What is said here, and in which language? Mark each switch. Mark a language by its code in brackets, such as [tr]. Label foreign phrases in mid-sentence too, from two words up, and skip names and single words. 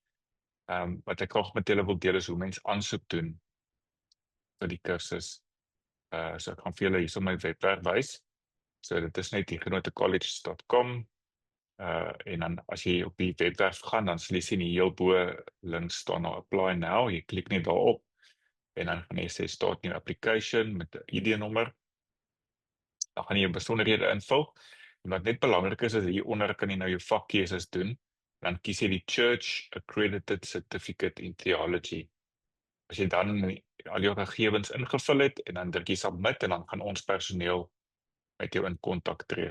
[af] Wat ek graag met julle wil deel is hoe mens aansoek doen vir die kursus. So ek gaan vir julle hierso my webwerf wys. So dit is net huguenotcollege.com. En dan as jy op die webwerf gaan, dan sal jy sien die heel bo links staan na [en] apply now. [af] Jy klik net daarop en dan gaan jy sê [en] start new application [af] met 'n ID-nommer. Dan gaan jy jou besonderhede invul. En wat net belangrik is hieronder kan jy nou jou vakkeuses doen. Dan kies jy die Church Accredited Certificate in Theology. As jy dan al jou gegevens ingevul het en dan druk jy submit en dan gaan ons personeel met jou in kontak tree.